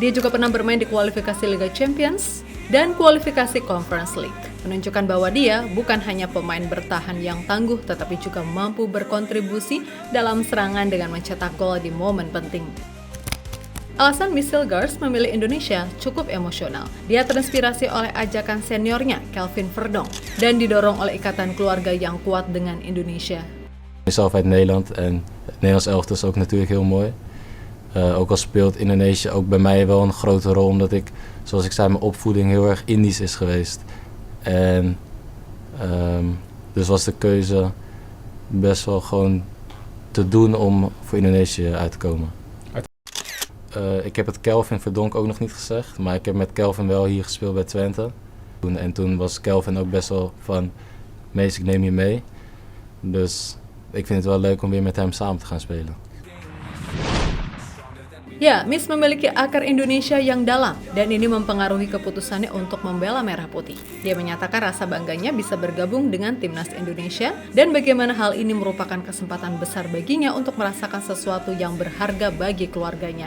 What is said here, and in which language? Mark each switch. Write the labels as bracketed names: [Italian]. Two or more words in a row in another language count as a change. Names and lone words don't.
[Indonesian] Dia juga pernah bermain di kualifikasi Liga Champions dan kualifikasi Conference League, menunjukkan bahwa dia bukan hanya pemain bertahan yang tangguh, tetapi juga mampu berkontribusi dalam serangan dengan mencetak gol di momen penting. Alasan Miss Hilgers memilih Indonesia cukup emosional. Dia terinspirasi oleh ajakan seniornya, Kelvin Verdonk, dan didorong oleh ikatan keluarga yang kuat dengan Indonesia. [Dutch] Ik zelf uit Nederland en het Nederlands elftal is ook natuurlijk heel mooi. Ook al speelt Indonesië ook bij mij wel een grote rol, omdat ik, zoals ik zei, mijn opvoeding heel erg Indisch is geweest. En dus was de keuze best wel gewoon te doen om voor Indonesië uit te komen. Ik heb het Kelvin Verdonk ook nog niet gezegd, maar ik heb met Kelvin wel hier gespeeld bij Twente. En toen was Kelvin ook best wel van, Mees, ik neem je mee. Dus ik vind het wel leuk om weer met hem samen te gaan spelen. [Indonesian] Ya, Miss memiliki akar Indonesia yang dalam dan ini mempengaruhi keputusannya untuk membela Merah Putih. Dia menyatakan rasa bangganya bisa bergabung dengan Timnas Indonesia dan bagaimana hal ini merupakan kesempatan besar baginya untuk merasakan sesuatu yang berharga bagi keluarganya.